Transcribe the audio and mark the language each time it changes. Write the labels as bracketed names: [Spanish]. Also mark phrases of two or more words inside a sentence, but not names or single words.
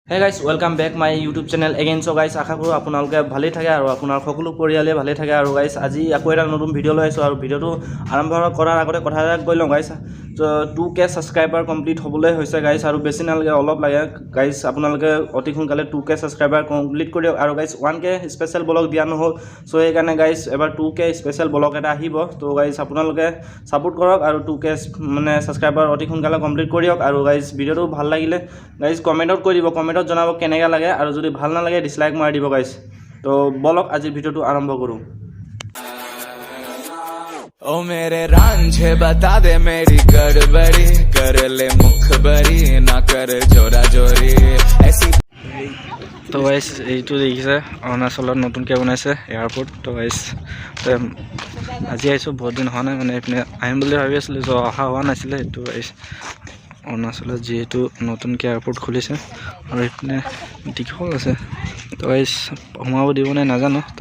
[English] Hey guys, welcome back my YouTube channel again. So guys, [Assamese] আশা কৰো আপোনালোকে ভালে থাকে আৰু আপোনাৰ সকলো পৰিয়ালে ভালে থাকে আৰু guys আজি আকৌ এটা নতুন ভিডিও লৈ আছো আৰু ভিডিওটো আৰম্ভ কৰাৰ আগতে কথা এটা কৈ লওঁ guys. তো 2k [English] subscriber complete [Assamese] হ'বলৈ হৈছে guys আৰু বেছি নালাগে অলপ লাগে guys আপোনালোকে অতি সোনকালে 2k [English] subscriber complete [Assamese] কৰিওক আৰু guys 1k [English] special vlog [Assamese] দিয়া নহল সো এই কাৰণে guys এবাৰ 2k [English] special vlog [Assamese] এটা আহিব তো guys আপোনালোকে সাপোর্ট কৰক আৰু 2k মানে সাবস্ক্রাইবার অতি সোনকালে কমপ্লিট কৰিওক আৰু guys ভিডিওটো ভাল লাগিলে guys কমেন্টত কৈ দিব কমেন্টত জনাব কেনেকা লাগে আৰু যদি ভাল না লাগে ডিসলাইক মাৰি দিব गाइस তো বলক আজি ভিডিওটো আৰম্ভ কৰো [Hindi] ओ मेरे रांझे बता दे मेरी गड़बड़ी कर ले मुखबरी ना कर जोरा जोरी ऐसी [Assamese] তো गाइस এইটো দেখিছে অৰুণাচলত নতুনকৈ বনাইছে এয়াৰপোৰ্ট তো गाइस আজি আইছো বহুত দিন হোৱা নাই মানে এপিনে আহিম বুলি ভাবি আছিলো তো অহা হোৱা নাছিলে এইটো गाइस অৰুণাচলত যেহেতু নতুনকৈ এয়াৰপোৰ্ট খুলিছে আৰু এপিনে দীঘল আছে তো गाइस সোমাব দিব নাই নাজানো তো